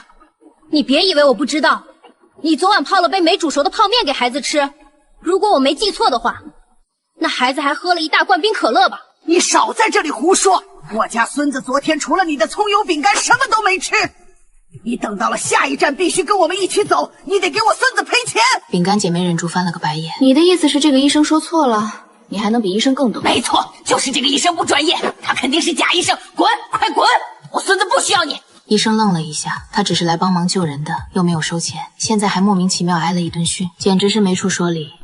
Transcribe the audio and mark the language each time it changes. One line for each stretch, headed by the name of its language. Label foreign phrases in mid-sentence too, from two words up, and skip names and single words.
Chinese: 你別以為我不知道，你昨晚泡了杯沒煮熟的泡麵給孩子吃，如果我沒記錯的話，那孩子還喝了一大罐冰可樂吧？你少在這裡胡說！我家孫子昨天除了你的蔥油餅乾什麼都沒吃。你等到了下一站必須跟我們一起走，你得給我孫子賠錢。餅乾姐沒忍住翻了個白眼。你的意思是這個醫生說錯了，你還能比醫生更懂？沒錯，就是這個醫生不專業，他肯定是假醫生，滾，快滾！我孫子不需要你。醫生愣了一下，他只是來幫忙救人的，又沒有收錢，現在還莫名其妙挨了一頓訓，簡直是沒處說理。